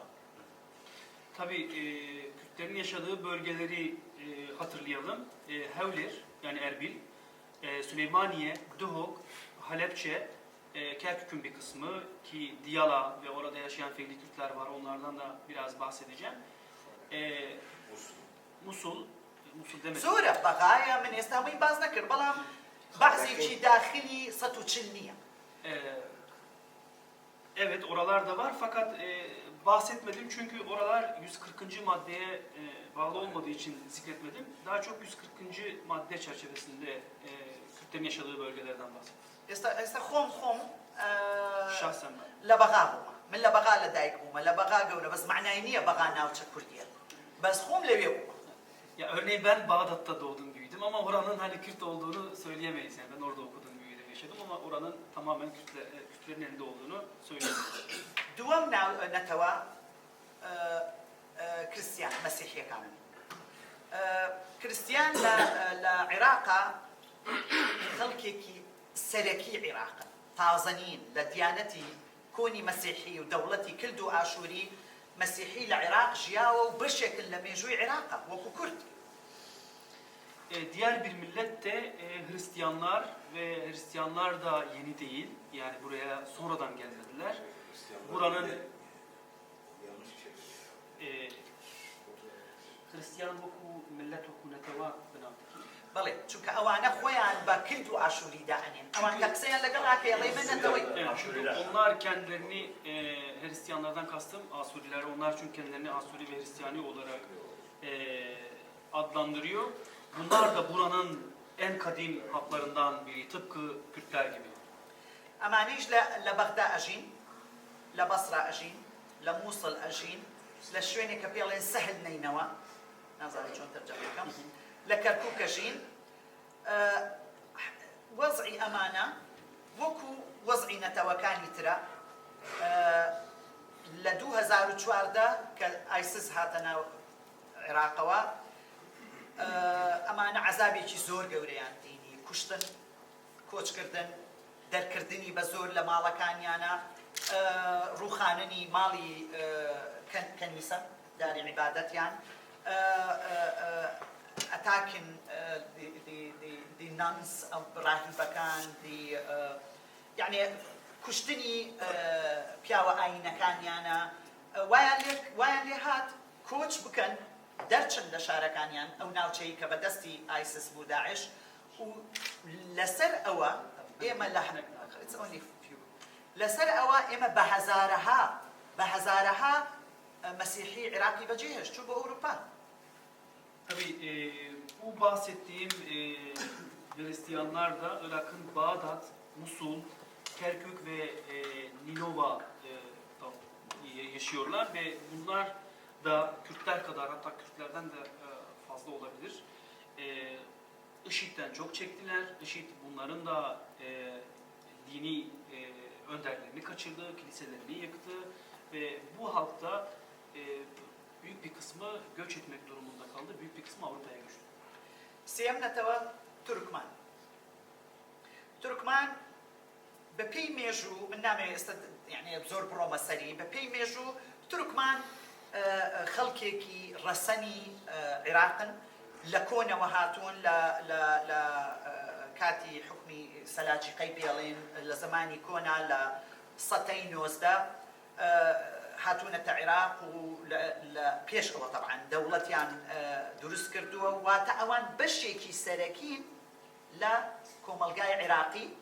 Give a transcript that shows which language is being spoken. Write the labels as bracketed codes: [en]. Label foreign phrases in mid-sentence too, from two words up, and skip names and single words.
[tr] Tabii Kürtlerin yaşadığı bölgeleri hatırlayalım. Hevler yani Erbil, Süleymaniye, Duhok, Halepçe, Kerkük'ün bir kısmı ki Diyala ve orada yaşayan Feyli Kürtler var. Onlardan da biraz bahsedeceğim. Musul demedim. [ckb] زۆرە بەغایە من ئێستا هەمووی باز نەکرد بەڵام بەعزێکی داخلی 140 نییە. [tr] Evet oralar da var fakat bahsetmedim çünkü oralar 140. maddeye bağlı olmadığı için zikretmedim. Daha çok 140. madde çerçevesinde Kürtlerin yaşadığı bölgelerden bahsettim. [ckb] ئێستا خۆم [tr] Şahsen ben. [ckb] لە بەغا بوومە من لە بەغا لەدایک بوومە لە بەغا گەورە بەس معنای نییە بەغا ناوچە کوردیە بەس خۆم لەوێ بوومە. [tr] Ya örneğin ben Bağdat'ta doğdum büyüdüm ama oranın hani Kürt olduğunu söyleyemeyiz. Yani ben orada okudum, büyüdüm, yaşadım ama oranın tamamen Kürtlerin elinde olduğunu söyleyemeyiz. [ckb] دووەم نەتەوە کریستیان مەسیحیەکانن. کریستیان لە عێراقا خەڵکێکی سەرەکی عێراقن تازەنین لە دیانەتی کۆنی مەسیحی و دەوڵەتی کلد و ئاشووری مەسیحی لە عێراق ژیاوە و بەشێکن لە مێژووی عێراقە وەکو کورد. [tr] Diğer bir millet de Hristiyanlar ve Hristiyanlar da yeni değil. Yani buraya sonradan gelmediler. Buranın Hristiyan [ckb] وەکو millet وەکو نەتەوە بناوتەکە. بەڵێ چونکە ئەوانە خۆیان بە کلد و ئاشووری دائەنێن ئەوان کە قسەیان لەگەڵ ئاکەیەڵێ من نەتەوەی. [tr] Çünkü onlar kendilerini Hristiyanlardan kastım Asuriler. Onlar çünkü kendilerini Asuri ve Hristiyani olarak adlandırıyor. Bunlar da buranın en kadim halklarından biri. Tıpkı Kürtler gibi. [ckb] ئەمانەیش لە بەغدا ئەژین لە بەسرا ئەژین لە مووسڵ ئەژین لە شوێنێک کە پێڵێن سەهل نەینەوە نازانم چۆن تەرجەمە بکەم لە کەرکووک ئەژین وەزعی ئەمانە وەکو وەزعی نەتەوەکانی ترە لە 2014 کە ئایسس هاتە ناو عێراقەوە ئەمانە عەزابێکی زۆر گەورەیان دینی کوشتن کۆچکردن دەرکردنی بە زۆر لە ماڵەکانیانە ڕووخاننی ماڵی کەنیسە داری عیبادەتیان [en] attacking the nuns of [ckb] راهیبەکان یعنی کوشتنی پیاوە ئاینەکانیانە وایان لێ هات کۆچ بکەن دەرچن لە شارەکانیان ئەو ناوچەی کە بەدەستی ئایسس بوو داعش و لەسەر ئەوە ئێمە لەسەر ئەوە ئێمە بە هەزارەها مەسیحی عێراقی بەجێهێشت چوو بۆ ئەوروپا. [tr] Tabii bu bahsettiğim Hristiyanlar da Irak'ın Bağdat, Musul, Kerkük ve Ninova yaşıyorlar ve bunlar da Kürtler kadar, hatta Kürtlerden de fazla olabilir. IŞİD'den çok çektiler. IŞİD bunların da dini önderlerini kaçırdı, kiliselerini yıktı ve bu halkta büyük bir kısmı göç etmek durumunda kaldı. Büyük bir kısmı Avrupa'ya göçtü. [ckb] سێمنەتەوە تورکمان. تورکمان بە پێی مێژوو من نامەوێت ئێستا یعنی زۆر بڕۆمە سەری بە پێی مێژوو تورکمان خەڵکێکی ڕەسەنی عێراقن لە کۆنەوە هاتوون لە کاتی حکمی سەلاجیقەی بێڵێن لە زمانی کۆنا لە سەدەی 19 هاتوونەتە عێراق و پێشەوە طبعا دەوڵەتیان دروست کردووە واتە ئەوان بەشێکی سەرەکین لە کۆمەلگای عێراقی